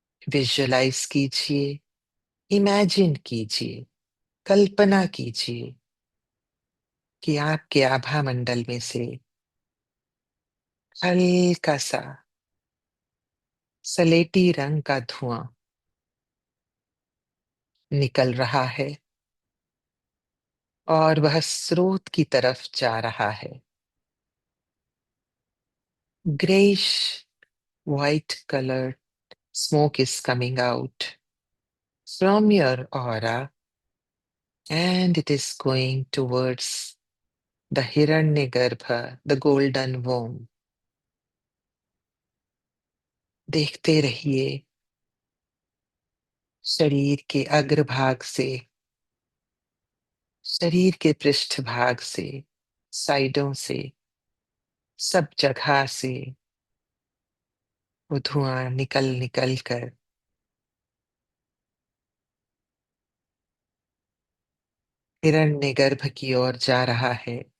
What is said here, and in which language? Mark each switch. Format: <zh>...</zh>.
<hi>Visualise कीजिए, imagine कीजिए, कल्पना कीजिए कि आपके आभा मंडल में से हल्का सा सलेटी रंग का धुआं निकल रहा है और वह स्रोत की तरफ जा रहा है।</hi> <en>Greyish white colored smoke is coming out from your aura and it is going towards the Hiranyagarbha, the golden womb.</en> <hi>देखते रहिए शरीर के अग्रभाग से, शरीर के पृष्ठभाग से, साइडों से, सब जगह से वो धुआं निकल निकल कर हिरण्यगर्भ की ओर जा रहा है।</hi>